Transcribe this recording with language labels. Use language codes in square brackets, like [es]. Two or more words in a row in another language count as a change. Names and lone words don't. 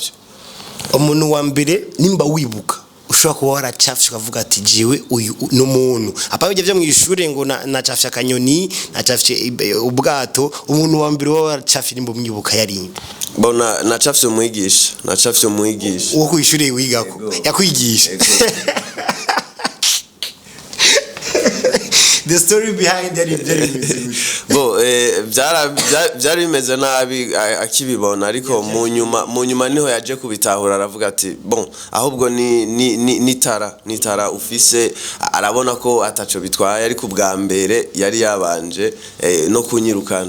[rn] Umuntu wa mbere nimba wibuka ushobora kuba waracafye ukavuga ati jiwe uyu n'umuntu apa bijya byo mu ishure ngo nacafye akanyoni nacafye ubwato umuntu wa mbere waracafye nimba mwibuka yari bona nacafye umwigisha uwo ku ishure wigako yakwigisha. [en] The story behind that is very good. [rn] Bo byari bimeze nabi akibibona ariko mu nyuma niho yaje kubitahura aravuga ati bon ahubwo ni tara ufise arabona ko ataco bitwaye ariko ubwa mbere yari yabanje no kunyirukana.